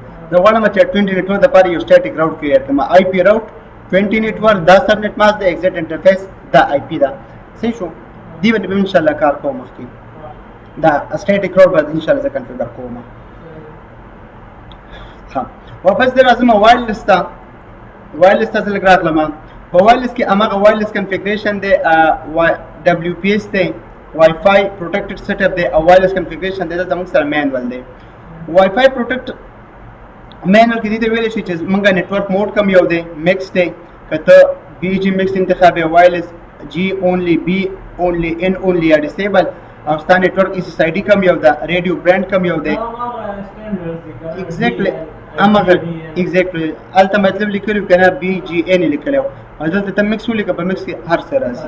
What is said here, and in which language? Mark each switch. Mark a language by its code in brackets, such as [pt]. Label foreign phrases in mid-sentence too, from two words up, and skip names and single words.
[ps] زه غواړم چې 20 نیټورک دپاره یو [en] static route create [ps] کړم. [en] IP route [ps] 20 نیټورک دا [en] subnet mask [ps] دی [en] exit interface [ps] دا آی پي ده. صحیح شو. دې باندې به انشاءالله کار کوم مخکې دا [en] static route [ps] به انشاءالله زه کنفیګر کوم. ها واپس دې راځم وایرلیس ته زه لږ راغلم. په وایرلیس کې هماغه [en] wireless configuration [ps] دی WPS دی [en] Wi-Fi Protected Setup [ps] دی او [en] wireless configuration [ps] دی دلته موږ سره مینول دی. [en] Wi-Fi protect manual [ps] کې دې ته ویلی شي چې موږ [en] network mode [ps] کم یو دی مکس دی که ته [en] BG mix [ps] انتخاب یې [en] wireless G only B only N only [ps] یا ډسیبل او ستا [en] network SSID [ps] کم یو ده [en] radio band [ps] کم یو دی ایگزیکټلی هماغه ایگزیکټلی هلته مطلب لیکلی که نه BGN یې لیکلی او دلته ته مکس ولیکه په مکس کې هر څه راځي.